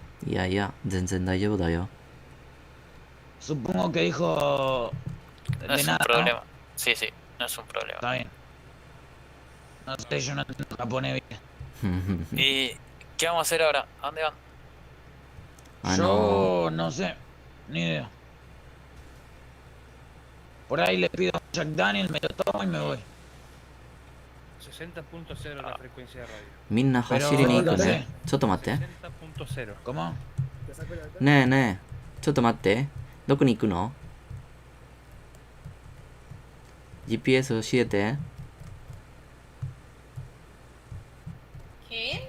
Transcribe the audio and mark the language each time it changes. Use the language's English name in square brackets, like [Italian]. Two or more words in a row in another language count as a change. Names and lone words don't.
[Japanese] いやいや、全然大丈夫だよ。 [Spanish] Supongo que dijo No de es un nada, problema. Sí, sí, no es un problema. Está bien. No sé, yo no entiendo japonés bien. ¿Y qué vamos a hacer ahora? ¿A dónde van? Yo no sé, ni idea. Por ahí le pido a Jack Daniel, me lo tomo y me voy. 60.0 la frecuencia de radio. [Japanese] みんな走りに行くね。ちょっと待って。 [Spanish] 60.0. ¿Cómo? [Japanese] ねえねえ、ちょっと待って。どこに行くの？ GPS 教えて。 [Spanish] ¿Qué?